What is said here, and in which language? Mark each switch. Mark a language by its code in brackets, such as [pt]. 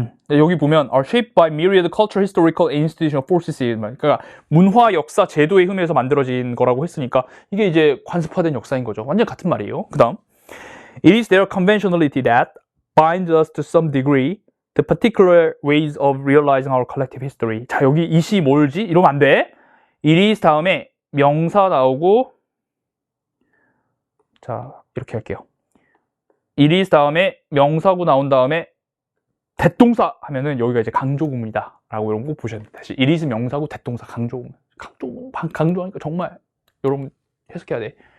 [ko] 여기 보면 [en] are shaped by myriad cultural, historical, and institutional forces. [ko] 그러니까 문화, 역사, 제도의 흠에서 만들어진 거라고 했으니까 이게 이제 관습화된 역사인 거죠. 완전 같은 말이에요. 그 다음 [en] It is their conventionality that binds us to some degree the particular ways of realizing our collective history. [ko] 자, 여기 이시 뭘지? 이러면 안 돼. [en] It is [ko] 다음에 명사 나오고 자, 이렇게 할게요. [en] It is [ko] 다음에 명사구 나온 다음에 대동사 하면은 여기가 이제 강조구문이다 라고 여러분 꼭 보셔야 됩니다. 다시 [en] it is [ko] 명사구 대동사 강조구문. 강조하니까 정말 여러분 해석해야 돼.